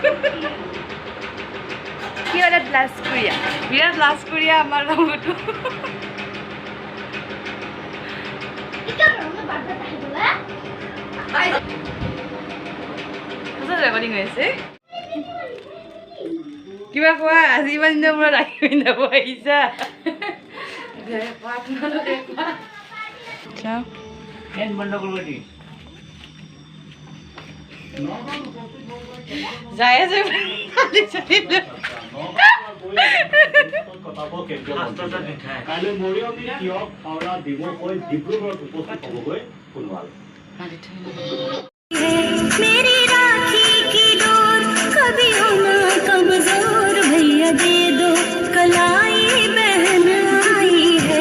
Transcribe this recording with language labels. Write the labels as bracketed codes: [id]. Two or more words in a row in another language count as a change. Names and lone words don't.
[bn] বিরাট লাজ করিয়া আমার বাবুটো রেকর্ডিং হয়েছে। [as] কিবা কোৱা? আজি ইমান দিনৰ পৰা ৰাখি পিন্ধাব আহিছা। যাই আছে [hi] मेरी राखी की डोर कभी होना कमजोर भैया दे दो कलाई बहन आई है।